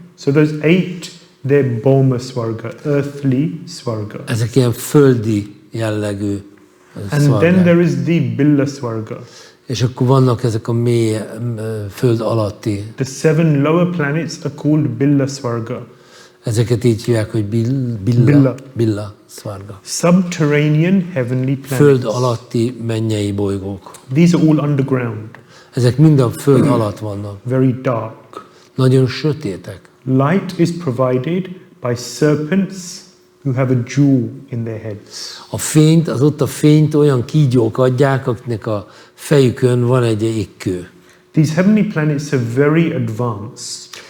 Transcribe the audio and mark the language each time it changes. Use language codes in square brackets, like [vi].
[en] So those 8, they're Bhauma Swarga, earthly Swarga. [hu] Ezek ilyen földi jellegű [en] And then there is the Billa Swarga. [hu] És akkor vannak ezek a mély föld alatti. [en] The 7 lower planets are called Billa Swarga. [hu] Ezeket így hívják, hogy billa, svarga. [en] Subterranean heavenly planets. [hu] Föld alatti mennyei bolygók. [en] These are all underground. [hu] Ezek mind a föld alatt vannak. [en] Very dark. [hu] Nagyon sötétek. [en] Light is provided by serpents who have a jewel in their heads. [hu] A fényt olyan kígyók adják, akiknek a fejükön van egy ékkő. [en] These heavenly planets are very advanced.